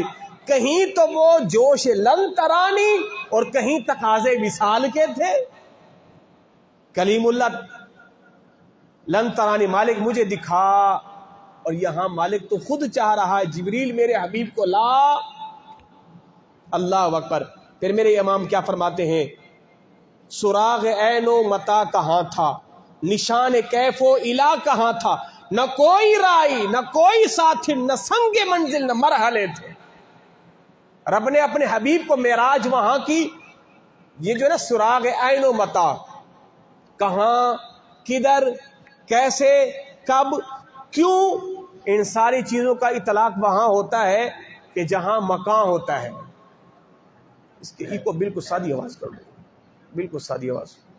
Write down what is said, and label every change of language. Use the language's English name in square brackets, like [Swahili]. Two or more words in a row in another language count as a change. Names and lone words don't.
[Urdu] کہیں تو وہ جوش [Arabic] لن ترانی [Urdu] اور کہیں تقاضے وصال کے تھے. کلیم اللہ [Arabic] لن ترانی، [Urdu] مالک مجھے دکھا. اور یہاں مالک تو خود چاہ رہا ہے جبریل میرے حبیب کو لا. [Arabic] اللہ اکبر. [Urdu] پھر میرے امام کیا فرماتے ہیں؟ سراغ [Arabic] عین و متا [Urdu] کہاں تھا، نشان [Arabic] کیف و الا [Urdu] کہاں تھا. نہ کوئی رائی، نہ کوئی ساتھی، نہ سنگ منزل، نہ مرحلے تھے. رب نے اپنے حبیب کو معراج وہاں کی. یہ جو ہے نا سراغ [Arabic] عین و متا، [Urdu] کہاں، کدھر، کیسے، کب، کیوں، ان ساری چیزوں کا اطلاق وہاں ہوتا ہے کہ جہاں مکان ہوتا ہے. اس کے کو بالکل سادی آواز کر دو، بالکل سادی آواز.